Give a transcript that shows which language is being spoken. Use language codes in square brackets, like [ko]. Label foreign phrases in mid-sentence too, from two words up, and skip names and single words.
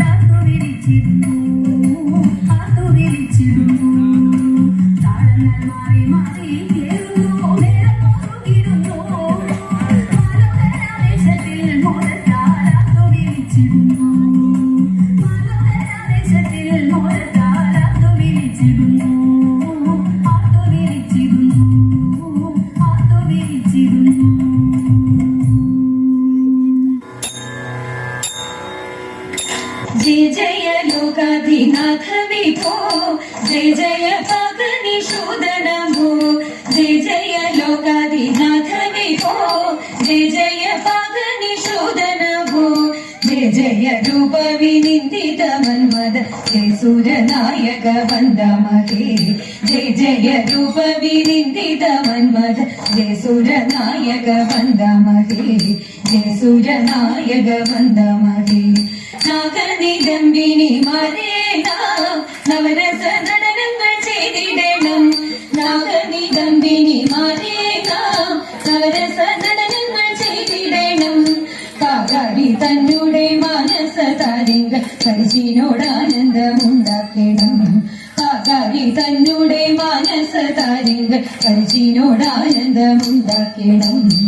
[ml] ആർത്തുവിളിച്ചിടുന്നു ആർത്തുവിളിച്ചിടുന്നു താളങ്ങൾ മാറി മാറി കേറുന്നു നേരം പോകിടുന്നു മാറുകരാവേശത്തിൽ മോഹത്താൽ ആർത്തുവിളിച്ചിടുന്നു മാറുകരാവേശത്തിൽ മോഹത്താൽ ആർത്തുവിളിച്ചിടുന്നു ആർത്തുവിളിച്ചിടുന്നു ആർത്തുവിളിച്ചിടുന്നു [sa] जय जय लोकाधिनाथ विभो जय जय पागनिषूदन भो जय जय लोकाधिनाथ विभो जय जय पागनिषूदन भो जय जय रूप विनिन्दित मन्मद जय सूरनायक वन्दमहे जय जय रूप विनिन्दित मन्मद जय सूरनायक वन्दमहे जय सूरनायक [ml] वन्दमहे നാഗനിദംബിനി മരേനാം നവരസ നടനങ്ങൾ ചെയ്തിടണം നാഗനിദംബിനി മരേനാം നവരസ നടനങ്ങൾ ചെയ്തിടണം കാകാരി തന്നുടെ മാനസ താരിങ്കൾ പരിചിനോടാനന്ദമുണ്ടാക്കണം കാകാരി തന്നുടെ മാനസ താരിങ്കൾ പരിചിനോടാനന്ദമുണ്ടാക്കണം